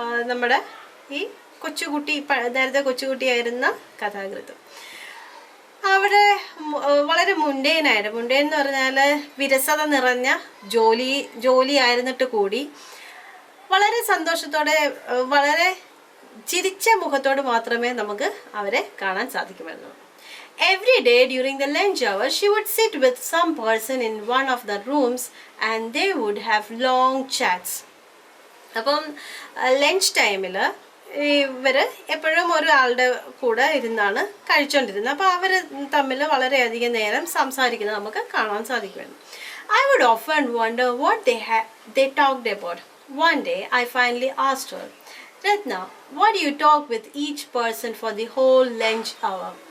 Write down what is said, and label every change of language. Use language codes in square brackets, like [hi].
[ml] നമ്മുടെ ഈ നേരത്തെ കൊച്ചുകുട്ടിയായിരുന്ന കഥാകൃത്തും അവിടെ വളരെ മുണ്ടേൻ എന്ന് പറഞ്ഞാൽ വിരസത നിറഞ്ഞ ജോലി ആയിരുന്നിട്ട് കൂടി വളരെ സന്തോഷത്തോടെ, വളരെ ചിരിച്ച മുഖത്തോട് മാത്രമേ നമുക്ക് അവരെ കാണാൻ സാധിക്കുമായിരുന്നു. [en] Every day during the lunch hour, she would sit with some person in one of the rooms and they would have long chats. [ml] അപ്പം ലഞ്ച് ടൈമിൽ ഇവർ എപ്പോഴും ഒരാളുടെ കൂടെ ഇരുന്നാണ് കഴിച്ചുകൊണ്ടിരുന്നത്. അപ്പോൾ അവർ തമ്മിൽ വളരെയധികം നേരം സംസാരിക്കുന്നത് നമുക്ക് കാണാൻ സാധിക്കുമായിരുന്നു. [en] I would often wonder what they talked about. One day I finally asked her, Ratna, what do you talk with each person for the whole lunch hour?